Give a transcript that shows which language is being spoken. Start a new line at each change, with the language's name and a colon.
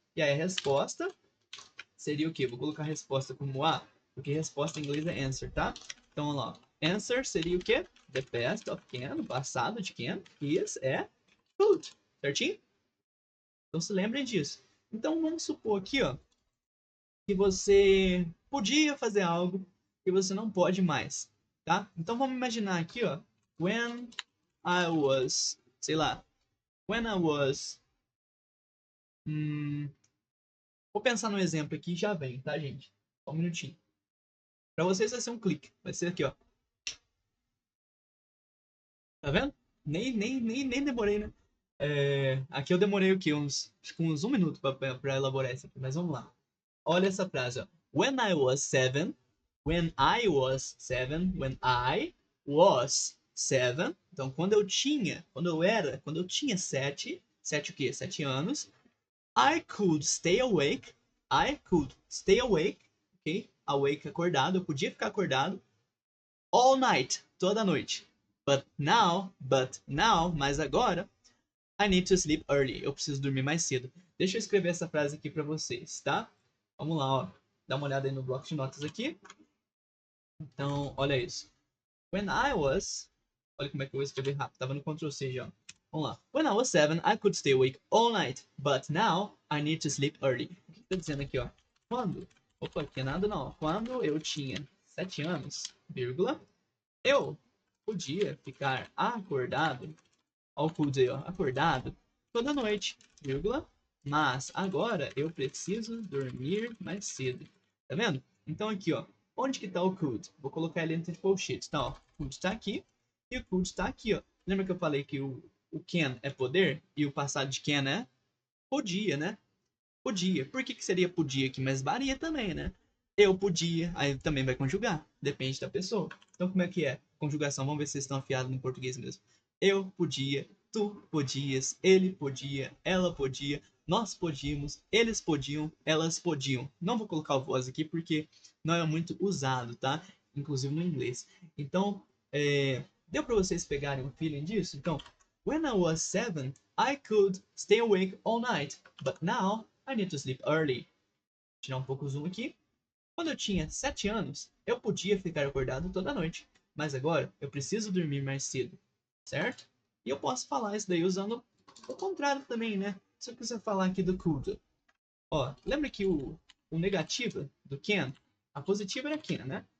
Portuguese: E aí a resposta seria o quê? Vou colocar a resposta como A, porque resposta em inglês é answer, tá? Então vamos lá. Answer seria o quê?
English: The best of Ken,
Portuguese: o passado de Ken,
English: is food.
Portuguese: Certinho? Então se lembrem disso. Então vamos supor aqui, ó, que você podia fazer algo que você não pode mais, tá? Então vamos imaginar aqui, ó,
English: when I was,
Portuguese: sei lá, when I was, vou pensar no exemplo aqui e já vem, tá, gente? Só um minutinho. Para vocês vai ser um clique, vai ser aqui, ó. Tá vendo? Nem demorei, né? Aqui eu demorei o quê? Acho que uns 1 minuto pra elaborar isso aqui, mas vamos lá. Olha essa frase, ó.
English: When I was seven, when I was seven, when I was seven.
Portuguese: Então, quando eu tinha 7 o quê? 7 anos.
English: I could stay awake. I could stay awake, ok? Awake, acordado.
Portuguese: Eu podia ficar acordado
English: all night,
Portuguese: toda noite.
English: But now,
Portuguese: mas agora,
English: I need to sleep early.
Portuguese: Eu preciso dormir mais cedo. Deixa eu escrever essa frase aqui pra vocês, tá? Vamos lá, ó. Dá uma olhada aí no bloco de notas aqui. Então, olha isso.
English: When I was...
Portuguese: Olha como é que eu vou escrever rápido. Tava no Ctrl C já. Vamos lá.
English: When I was 7, I could stay awake all night. But now, I need to sleep early.
Portuguese: O que tá dizendo aqui, ó? Quando... Opa, aqui é nada não. Quando eu tinha 7 anos, vírgula, eu podia ficar acordado... Ó, could ó. Acordado toda noite, vírgula. Mas agora eu preciso dormir mais cedo. Tá vendo? Então aqui, ó. Onde que tá o could? Vou colocar ele entre colchetes. Então, ó. Could tá aqui. E o could tá aqui, ó. Lembra que eu falei que o can é poder? E o passado de can é podia, né? Podia. Por que seria podia aqui? Mas varia também, né? Eu podia. Aí também vai conjugar. Depende da pessoa. Então como é que é? Conjugação. Vamos ver se vocês estão afiados no português mesmo. Eu podia. Tu podias. Ele podia. Ela podia. Nós podíamos. Eles podiam. Elas podiam. Não vou colocar o voz aqui porque não é muito usado, tá? Inclusive no inglês. Então, deu para vocês pegarem um feeling disso?
English: Então, when I was 7, I could stay awake all night. But now, I need to sleep early.
Portuguese: Vou tirar um pouco o zoom aqui. Quando eu tinha 7 anos, eu podia ficar acordado toda noite. Mas agora, eu preciso dormir mais cedo. Certo? E eu posso falar isso daí usando o contrário também, né? Se eu quiser falar aqui do could. Ó, lembra que o negativo do can, a positiva era can, né?